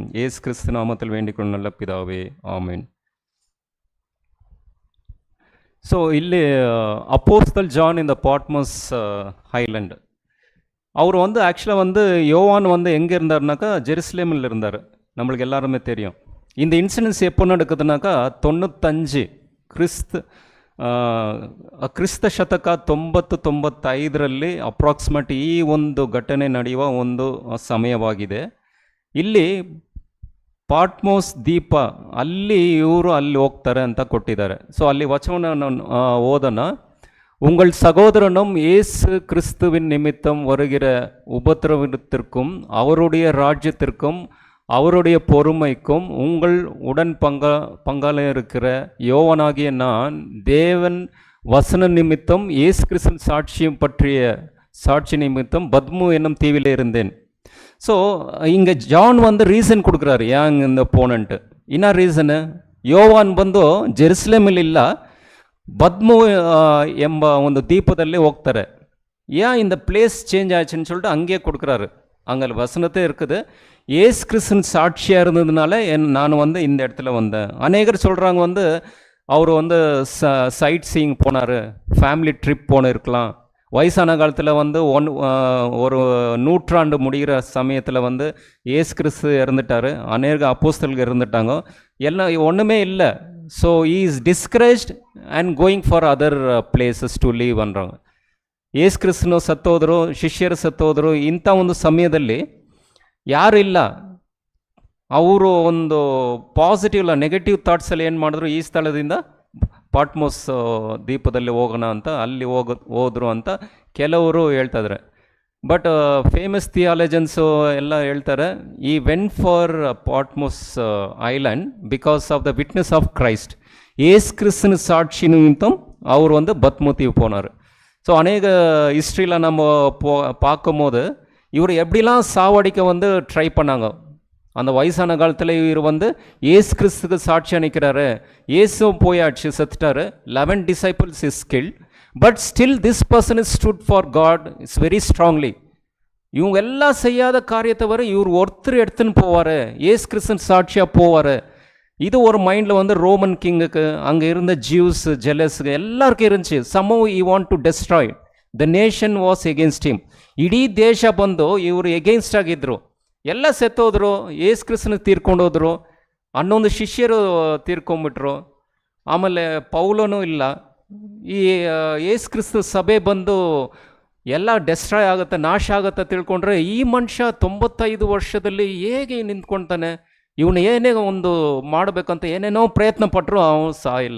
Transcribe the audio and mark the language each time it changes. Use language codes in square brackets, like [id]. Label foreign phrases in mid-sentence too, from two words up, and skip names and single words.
[ta] இயேசு கிறிஸ்து நாமத்தில் வேண்டிக்கொள்ளும் நல்ல பிதாவே, ஆமென். ஸோ ಇಲ್ಲಿ அப்போஸ்தல் ஜான் இந்த பாட்மோஸ் ஹைலண்ட், அவர் வந்து ஆக்சுவலாக வந்து யோவான் வந்து எங்கே இருந்தார்னாக்கா ஜெருசலேமில் இருந்தார். நம்மளுக்கு எல்லாருமே தெரியும். இந்த இன்சிடென்ட்ஸ் எப்போ நடக்குதுனாக்கா 95 [kn] ಕ್ರಿಸ್ತ ಶತಕ 90-95ರಲ್ಲಿ ಅಪ್ರಾಕ್ಸಿಮೇಟ್ ಈ ಒಂದು ಘಟನೆ ನಡೆಯುವ ಒಂದು ಸಮಯವಾಗಿದೆ. ಇಲ್ಲಿ ಪಾಟ್ಮೋಸ್ ದ್ವೀಪ, ಅಲ್ಲಿ ಇವರು ಅಲ್ಲಿ ಹೋಗ್ತಾರೆ ಅಂತ ಕೊಟ್ಟಿದ್ದಾರೆ. ಸೊ ಅಲ್ಲಿ ವಚನ ಓದೋಣ. [ta] உங்கள் சகோதரனும் இயேசு கிறிஸ்துவின் நிமித்தம் வருகிற உபத்திரவத்திற்கும் அவருடைய ராஜ்யத்திற்கும் அவருடைய பொறுமைக்கும் உங்கள் உடன் பங்காளர் இருக்கிற யோவானாகிய நான் தேவன் வசன நிமித்தம் இயேசு கிறிஸ்துவின் சாட்சியம் பற்றிய சாட்சி நிமித்தம் பத்மு என்னும் தீவில் இருந்தேன். ஸோ இங்கே ஜான் வந்து ரீசன் கொடுக்குறாரு ஏன் இந்த போனன்ட்டு. என்ன ரீசனு? [kn] ಯೋವಾನ್ ಬಂದು ಜೆರುಸಲೇಮಲ್ಲಿ ಇಲ್ಲ, பத்மு ಎಂಬ ಒಂದು ದೀಪದಲ್ಲಿ ಹೋಗ್ತಾರೆ. [ta] ஏன் இந்த [en] place change [ta] ஆச்சுன்னு சொல்லிட்டு அங்கேயே கொடுக்குறாரு. அங்கே வசனத்தே இருக்குது. ஏசு கிறிஸ்துவின் சாட்சியாக இருந்ததுனால நான் வந்து இந்த இடத்துல வந்தேன். அநேகர் சொல்கிறாங்க வந்து அவர் வந்து [en] sight seeing [ta] போனார், [en] family trip [ta] போன இருக்கலாம். வயசான காலத்தில் வந்து ஒரு நூற்றாண்டு முடிகிற சமயத்தில் வந்து ஏசு கிறிஸ்து இறந்துட்டார், அநேக அப்போஸ்தலர்கள் இருந்துட்டாங்க, எல்லாம் ஒன்றுமே இல்லை. [en] so he is discouraged and going for other places to leave [kn] ಅಂದ್ರಾಗ. ಏಸು ಕ್ರಿಸ್ತನು ಸತ್ತೋದ್ರು, ಶಿಷ್ಯರು ಸತ್ತೋದ್ರು. ಇಂಥ ಒಂದು ಸಮಯದಲ್ಲಿ ಯಾರು ಇಲ್ಲ, ಅವರು ಒಂದು ಪಾಸಿಟಿವ್ ಇಲ್ಲ, ನೆಗೆಟಿವ್ ಥಾಟ್ಸಲ್ಲಿ ಏನು ಮಾಡಿದ್ರು, ಈ ಸ್ಥಳದಿಂದ ಪಾಟ್ಮೋಸ್ ದ್ವೀಪದಲ್ಲಿ ಹೋಗೋಣ ಅಂತ ಅಲ್ಲಿ ಹೋದ್ರು ಅಂತ ಕೆಲವರು ಹೇಳ್ತಾಯಿದ್ದಾರೆ. [en] but famous theologians [kn] ಎಲ್ಲ ಹೇಳ್ತಾರೆ [en] he went for Patmos island because of the witness of Christ. [ta] ஏசு கிறிஸ்துவின் சாட்சி நிமித்தம் அவர் வந்து பத்மு தீவு போனார். ஸோ அநேக ஹிஸ்ட்ரியில் நம்ம பார்க்கும்போது இவர் எப்படிலாம் சாவடிக்க வந்து ட்ரை பண்ணாங்க. அந்த வயசான காலத்தில் இவர் வந்து ஏசு கிறிஸ்துக்கு சாட்சியாக நிற்கிறாரு. ஏசுவும் போயாச்சு, செத்துட்டாரு. [en] 11 disciples is killed. but still this person is stood for God is very strongly. [ta] இவங்க எல்லாம் செய்யாத காரியத்தை வர இவர் ஒருத்தர் எடுத்துன்னு போவார், ஏசு கிறிஸ்துவின் சாட்சியாக போவார். இது ஒரு மைண்டில் வந்து ரோமன் கிங்குக்கு, அங்கே இருந்த ஜூஸ் ஜெலஸுக்கு எல்லாருக்கும் இருந்துச்சு. [en] சம்ஹவ் he want to destroy. The nation was against him. [kn] ಇಡೀ ದೇಶ ಬಂದು ಇವರು ಎಗೇನ್ಸ್ಟ್ ಆಗಿದ್ರು. ಎಲ್ಲ ಸತ್ತೋದ್ರು, ಏಸು ಕ್ರಿಸ್ತನ ತೀರ್ಕೊಂಡೋದ್ರು, 11 ಶಿಷ್ಯರು ತೀರ್ಕೊಂಬಿಟ್ರು. ಆಮೇಲೆ ಪೌಲನೂ ಇಲ್ಲ. ಈ ಏಸು ಕ್ರಿಸ್ತ ಸಭೆ ಬಂದು ಎಲ್ಲ ಡೆಸ್ಟ್ರಾಯ್ ಆಗುತ್ತೆ, ನಾಶ ಆಗುತ್ತೆ ತಿಳ್ಕೊಂಡ್ರೆ ಈ ಮನುಷ್ಯ 95 ವರ್ಷದಲ್ಲಿ ಹೇಗೆ ನಿಂತ್ಕೊಳ್ತಾನೆ, ಇವನು ಏನೇ ಒಂದು ಮಾಡಬೇಕಂತ ಏನೇನೋ ಪ್ರಯತ್ನ ಪಟ್ಟರು ಅವನು ಇಲ್ಲ.